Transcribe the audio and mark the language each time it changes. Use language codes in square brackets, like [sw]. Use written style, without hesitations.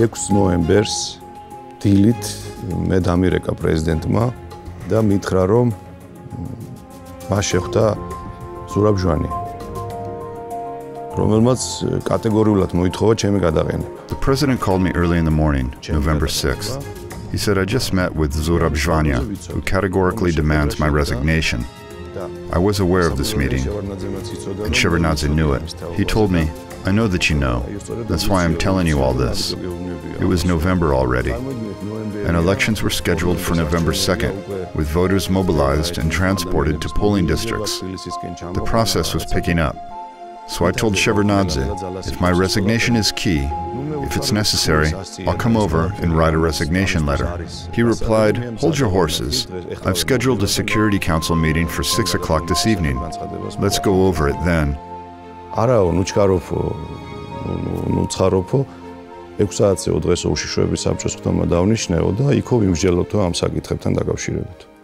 [ka] ნოემბერს დილით მე დამირეკა პრეზიდენტმა და მითხრა რომ მას შეხვდა ზურაბ ჟვანი, რომელმაც კატეგორიულად მოითხოვა ჩემი გადაყენება. [en] The president called me early in the morning, November 6th. He said, "I just met with Zurab Zhvania, who categorically demands my resignation." I was aware of this meeting, and Shevardnadze knew it. He told me, "I know that you know. That's why I'm telling you all this." It was November already, and elections were scheduled for November 2nd, with voters mobilized and transported to polling districts. The process was picking up. So I told Shevardnadze, if my resignation is key, if it's necessary, I'll come over and write a resignation letter. He replied, "Hold your horses. I've scheduled a Security Council meeting for 6 o'clock this evening. Let's go over it then." [ka] არაო, ნუჩქაროფო, ნუცხაროფო 6 საათზე დღეს უშიშროების საბჭოს ხდომა დავნიშნეო და იქო ვიმსჯელოთო ამ საკითხებთან დაკავშირებით.